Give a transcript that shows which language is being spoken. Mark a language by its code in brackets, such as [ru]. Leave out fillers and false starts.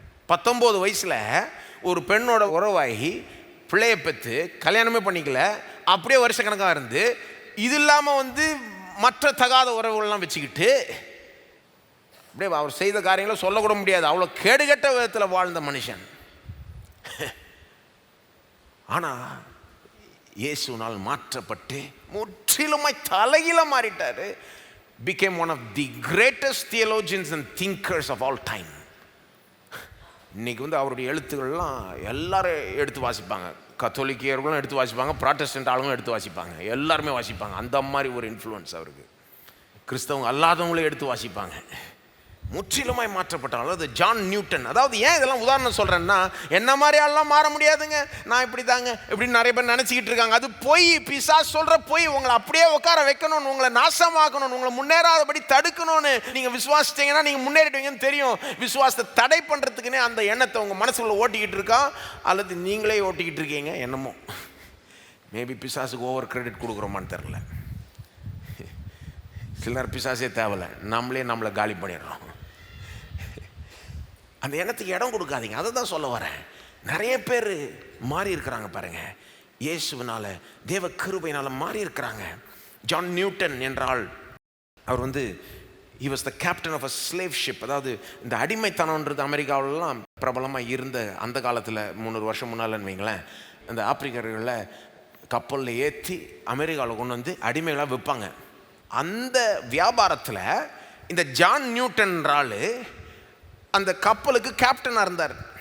[ta] 19 வயசில் ஒரு பெண்ணோட உறவாகி பிள்ளையை பெற்று கல்யாணமே பண்ணிக்கல, அப்படியே வருஷக்கணக்காக இருந்து, இது இல்லாமல் வந்து மற்ற தகாத உறவுகள்லாம் வச்சுக்கிட்டு அப்படியே அவர் செய்த காரியங்களை சொல்லக்கூட முடியாது, அவ்வளோ கேடுகட்ட விதத்தில் வாழ்ந்த மனுஷன். ஆனால் இயேசுனால் மாற்றப்பட்டு முற்றிலுமாய் தலையில மாறிட்டார். [en] became one of the greatest theologians and thinkers of all time. [ta] இன்றைக்கி வந்து அவருடைய எழுத்துக்கள்லாம் எல்லாரும் எடுத்து வாசிப்பாங்க. கத்தோலிக்கியர்களும் எடுத்து வாசிப்பாங்க, ப்ராட்டஸ்டன்ட் ஆளுங்களும் எடுத்து வாசிப்பாங்க, எல்லாருமே வாசிப்பாங்க. அந்த மாதிரி ஒரு இன்ஃப்ளூயன்ஸ் அவருக்கு. கிறிஸ்தவங்க அல்லாதவங்களே எடுத்து வாசிப்பாங்க. முற்றிலுமாய் மாற்றப்பட்டாங்க. அதாவது ஜான் நியூட்டன். அதாவது ஏன் இதெல்லாம் உதாரணம் சொல்கிறேன்னா, என்ன மாதிரி ஆள்லாம் மாற முடியாதுங்க, நான் இப்படி தாங்க இப்படின்னு நிறைய பேர் நினச்சிக்கிட்டு இருக்காங்க. அது பொய். பிசாசு சொல்கிற பொய். உங்களை அப்படியே உட்கார வைக்கணும்னு, உங்களை நாசமாக்கணும்னு, உங்களை முன்னேறாதபடி தடுக்கணும்னு. நீங்கள் விசுவாசித்தீங்கன்னா நீங்கள் முன்னேறிடுவீங்கன்னு தெரியும். விசுவாசத்தை தடை பண்ணுறதுக்குன்னே அந்த எண்ணத்தை உங்கள் மனசுக்குள்ளே ஓட்டிக்கிட்டு இருக்கா, அல்லது நீங்களே ஓட்டிக்கிட்டு இருக்கீங்க என்னமோ. மேபி பிசாசுக்கு ஓவர் கிரெடிட் கொடுக்குறோமான்னு தெரில. சிலர் பிசாசே தேவையில்லை, நம்மளை காலி பண்ணிடுறோம். அந்த எண்ணத்துக்கு இடம் கொடுக்காதீங்க. அதை தான் சொல்ல வரேன். நிறைய பேர் மாறி இருக்கிறாங்க பாருங்கள், இயேசுவினால், தேவ கிருபையினால் மாறி இருக்கிறாங்க. ஜான் நியூட்டன் என்றால் அவர் வந்து [en] he was the captain of a slave ship. [ta] அதாவது இந்த அடிமைத்தனம்ன்றது அமெரிக்காவிலலாம் பிரபலமாக இருந்த அந்த காலத்தில் 300 வருஷம் முன்னாலன்னு வைங்களேன், அந்த ஆப்பிரிக்கர்களை கப்பலில் ஏற்றி அமெரிக்காவில் கொண்டு வந்து அடிமைகளாக விற்பாங்க. அந்த வியாபாரத்தில் இந்த ஜான் நியூட்டன்றால் அந்த கப்பலுக்கு கேப்டனாக இருந்தார்.